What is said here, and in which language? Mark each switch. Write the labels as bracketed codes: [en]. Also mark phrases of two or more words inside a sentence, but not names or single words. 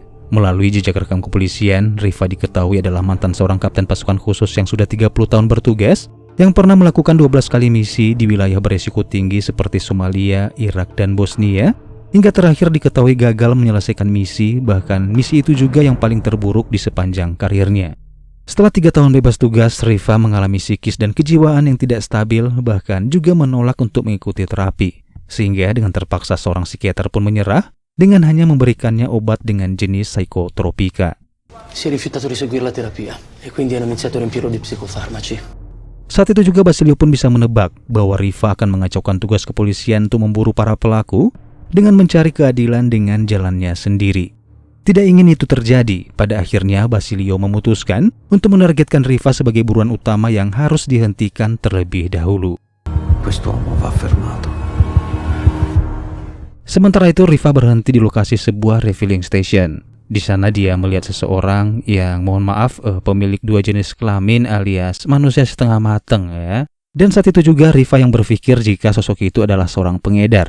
[id] Melalui jejak rekam kepolisian, Rifa diketahui adalah mantan seorang kapten pasukan khusus yang sudah 30 tahun bertugas, yang pernah melakukan 12 kali misi di wilayah beresiko tinggi seperti Somalia, Irak, dan Bosnia, hingga terakhir diketahui gagal menyelesaikan misi, bahkan misi itu juga yang paling terburuk di sepanjang karirnya. Setelah 3 tahun bebas tugas, Rifa mengalami psikis dan kejiwaan yang tidak stabil, bahkan juga menolak untuk mengikuti terapi. Sehingga dengan terpaksa seorang psikiater pun menyerah dengan hanya memberikannya obat dengan jenis psikotropika. [it] Si è rifiutato di seguire la terapia e quindi hanno iniziato a riempirlo di psicofarmaci. [id] Saat itu juga Basilio pun bisa menebak bahwa Rifa akan mengacaukan tugas kepolisian untuk memburu para pelaku dengan mencari keadilan dengan jalannya sendiri. Tidak ingin itu terjadi, pada akhirnya Basilio memutuskan untuk menargetkan Rifa sebagai buruan utama yang harus dihentikan terlebih dahulu. [it] Quest'uomo va fermato. [id] Sementara itu Rifa berhenti di lokasi sebuah [en] refilling station. [id] Di sana dia melihat seseorang yang pemilik 2 jenis kelamin alias manusia setengah mateng ya. Dan saat itu juga Rifa yang berpikir jika sosok itu adalah seorang pengedar.